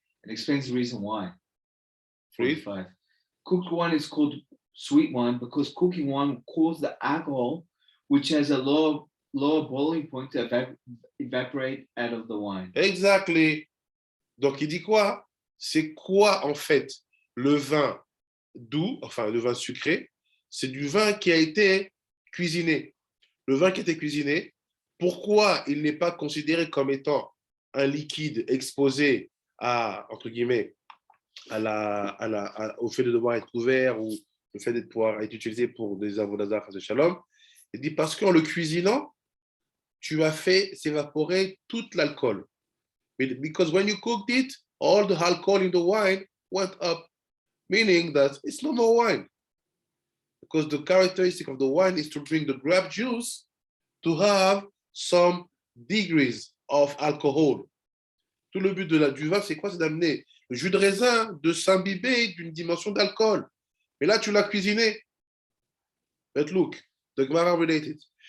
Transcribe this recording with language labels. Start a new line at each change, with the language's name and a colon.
English: It explains the reason why. Please. 45. Cooked wine is called sweet wine because cooking wine causes the alcohol, which has a lower boiling point, to evaporate out of the wine.
French: Exactly. Donc il dit quoi? C'est quoi en fait le vin doux, enfin le vin sucré? C'est du vin qui a été cuisiné. Le vin qui a été cuisiné, pourquoi il n'est pas considéré comme étant un liquide exposé à, entre guillemets, au fait de devoir être ouvert ou le fait de pouvoir être utilisé pour des avodazar de shalom? Il dit parce qu'en le cuisinant, tu as fait s'évaporer tout l'alcool.
English: Because when you cooked it, all the alcohol in the wine went up, meaning that it's no more wine. Because the characteristic of the wine is to bring the grape juice to have some degrees of alcohol.
French: Tout le but du vin, c'est quoi? C'est d'amener le jus de raisin de s'imbiber d'une dimension d'alcool. Mais là, tu l'as cuisiné.
English: But look, the Gemara related.